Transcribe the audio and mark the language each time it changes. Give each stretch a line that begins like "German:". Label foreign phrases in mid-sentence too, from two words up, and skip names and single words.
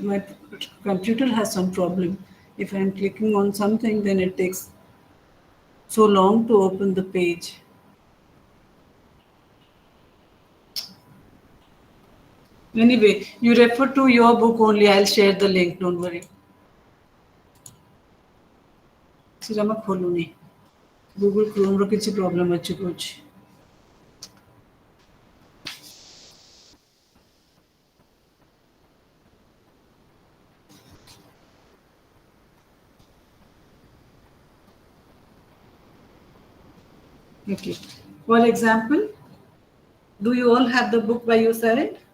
English: My computer has some problem. If I'm clicking on something, then it takes so long to open the page. Anyway, you refer to your book only. I'll share the link. Don't worry.
Odia: ସେଟା ଆମେ ଖୋଲୁନି Google Chrome ର କିଛି ପ୍ରୋବ୍ଲେମ ଅଛି କହୁଛି.
English: Okay. For example, do you all have the book by your side?